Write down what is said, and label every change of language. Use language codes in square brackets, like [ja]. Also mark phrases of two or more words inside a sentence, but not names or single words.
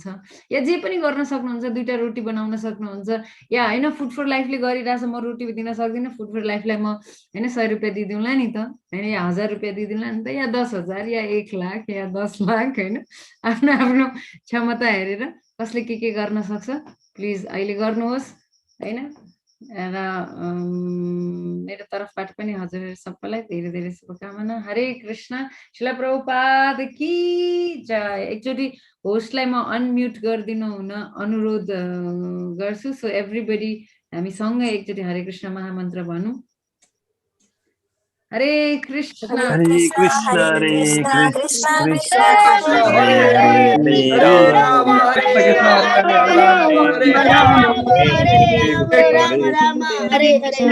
[ne] या जे पनि गर्न सक्नुहुन्छ, 2टा रोटी बनाउन सक्नुहुन्छ, या हैन फुड फर लाइफले गरिरहेछ म रोटी दिन सक्दिनँ, फुड फर लाइफलाई म हैन 100 रुपियाँ दिदिउँला नि त हैन, या 1000 रुपियाँ दिदिउँला नि त, या 10,000 या 1 लाख या 10 लाख हैन, आफ्नो आफ्नो क्षमता हेरेर कसले के गर्न सक्छ प्लिज अहिले गर्नुहोस् हैन। र मेरो तर्फबाट पनि हजुर सबैलाई धेरै धेरै शुभकामना। हरे कृष्ण। [hi] श्रील प्रभुपाद की जय। [ne] एकचोटि होस्टलाई म अनम्युट गरिदिनु हुन अनुरोध गर्छु। [en] so everybody [ne] हामी सँगै एकचोटि हरे कृष्ण महामन्त्र भनौँ। [sa] हरे कृष्ण हरे कृष्ण हरे कृष्ण कृष्ण कृष्ण कृष्ण कृष्ण हरे हरे हरे हरे हरे हरे राम राम कृष्ण हरे कृष्ण हरे राम हरे राम हरे राम राम हरे हरे हरे हरे राम हरे राम हरे हरे।